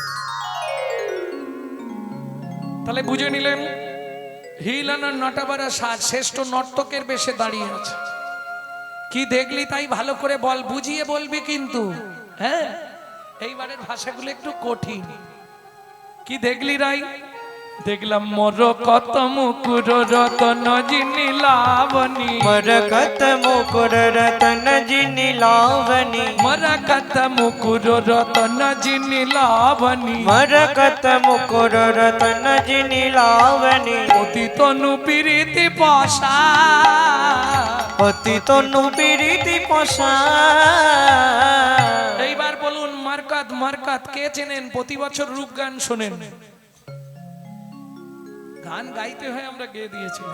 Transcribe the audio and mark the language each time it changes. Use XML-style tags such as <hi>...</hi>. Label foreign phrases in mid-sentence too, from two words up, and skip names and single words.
<bn>তাহলে বুঝে নিলেন হিলানা নটাবারা সাজ শ্রেষ্ঠ নর্তকের বেশে দাঁড়িয়ে আছে। কি দেখলি তাই ভালো করে বল, বুঝিয়ে বলবি কিন্তু। হ্যাঁ, এইবারের ভাষাগুলো একটু কঠিন। কি দেখলি রাই? দেখলাম মোর কত মুকুর রতন জিনি লাবণী, মরকত মুকুর রতন জিনি লাবণী, মরকত মুকুর রতন জিনি লাবণী, মরকত মুকুর রতন জিনি লাবণী, অতি তনু প্রীতি পাশা, অতি তনু প্রীতি পোষা। এইবার বলুন মারকাত। মারকাত কে চেনেন? প্রতি বছর রূপ গান শোনেন, গান গাইতে হয়, আমরা গেয়ে দিয়েছিলাম।</bn>